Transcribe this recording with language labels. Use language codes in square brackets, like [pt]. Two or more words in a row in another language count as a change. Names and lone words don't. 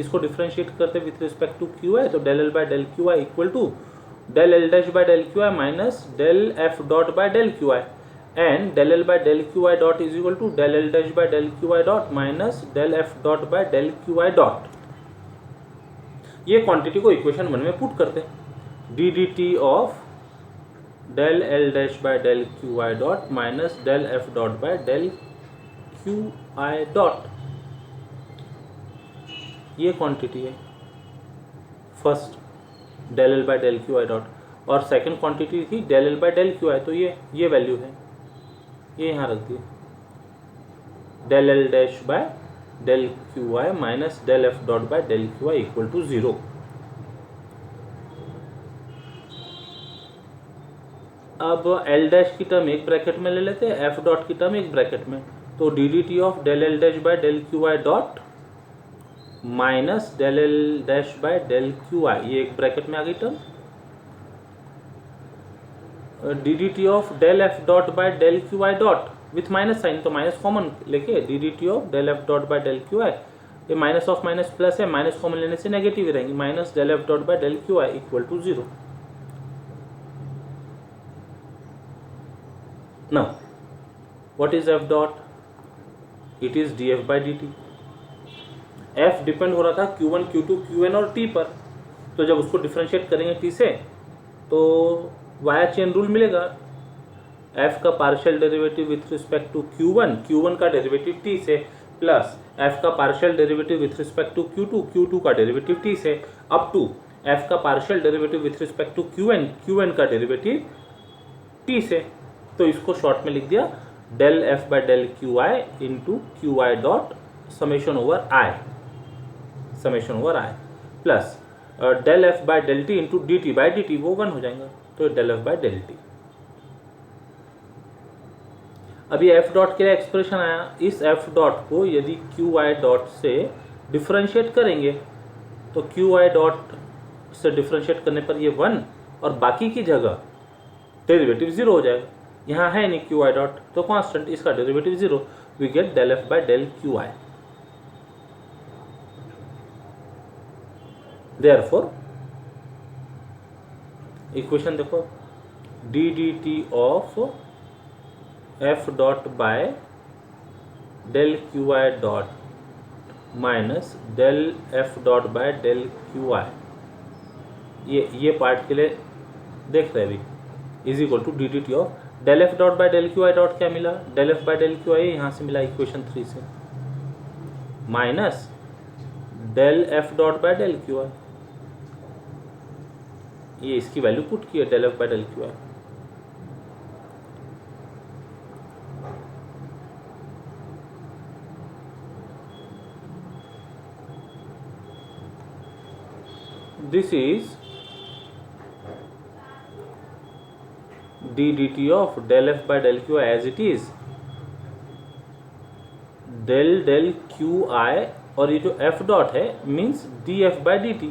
[en] इसको differentiate करते with respect to qi, तो del L by del qi equal to del L dash by del qi minus del F dot by del qi, and del L by del qi dot is equal to del L dash by del qi dot minus del F dot by del qi dot। [hi] ये क्वांटिटी को इक्वेशन 1 में पुट करते हैं। [en] d dt of del L dash by del Qi dot minus del F dot by del Qi dot, ये क्वांटिटी है फर्स्ट del L by del Qi dot, और second quantity थी del L by del Qi, [hi] तो ये वैल्यू है, ये यहाँ रख दिए [en] del L dash by del Qi माइनस del F dot by del Qi equal to 0। अब L डैश की टर्म एक ब्रैकेट में ले लेते हैं, F डॉट की टर्म एक ब्रैकेट में, तो डी डी टी ऑफ del L डैश बाय del Qi डॉट माइनस del L डैश बाय del Qi, ये एक ब्रैकेट में आ गई टर्म। d dt of del F dot by del Qi dot with minus sign, तो minus common लेके d dt of del F dot by del Qi, ये minus of minus plus है, minus common [hi] लेने से [en] नेगेटिव [hi] ही रहेंगी, [en] minus del F dot by del Qi equal to 0. Now, what is F dot? It is dF by dt. [hi] F डिपेंड हो रहा था Q1, Q2, Qn और T पर, तो जब उसको डिफरेंशिएट करेंगे T से तो [en] via chain rule [hi] मिलेगा। [en] F का partial derivative with respect to Q1, Q1 का derivative T से, plus F का partial derivative with respect to Q2, Q2 का derivative T से, up to F का partial derivative with respect to Qn, Qn का derivative T से। [hi] तो इसको शॉर्ट में लिख दिया [en] del F by del Qi into Qi dot summation over I, summation over I plus del F by del T into dt by dt, [hi] वो 1 हो जाएगा, [en] तो del F by del T। [hi] अभी [en] F dot [hi] के लिए एक्सप्रेशन आया, इस [en] F dot [hi] को यदि [en] Qi dot [hi] से डिफरेंशिएट करेंगे तो [en] Qi dot [hi] से डिफरेंशिएट करने पर ये 1 और बाकी की जगह डेरिवेटिव 0 हो जाएगा। यहाँ है नहीं [en] Qi dot, तो कांस्टेंट, इसका derivative 0, we get del F by del Qi. therefore equation देखो, d dt of F dot by del Qi dot minus del F dot by del Qi, [hi] ये पार्ट के लिए देख रहे हैं अभी, [en] is equal to d dt of del F dot by del Qi dot, [hi] क्या मिला [en] del F by del Qi, [hi] यहाँ से मिला इक्वेशन 3 से, [en] minus del F dot by del Qi, [hi] ये इसकी वैल्यू पुट की है [en] del F by del Qi. this is d dt of del F by del Qi as it is del Qi, [hi] और ये जो [en] F dot है means dF by dt.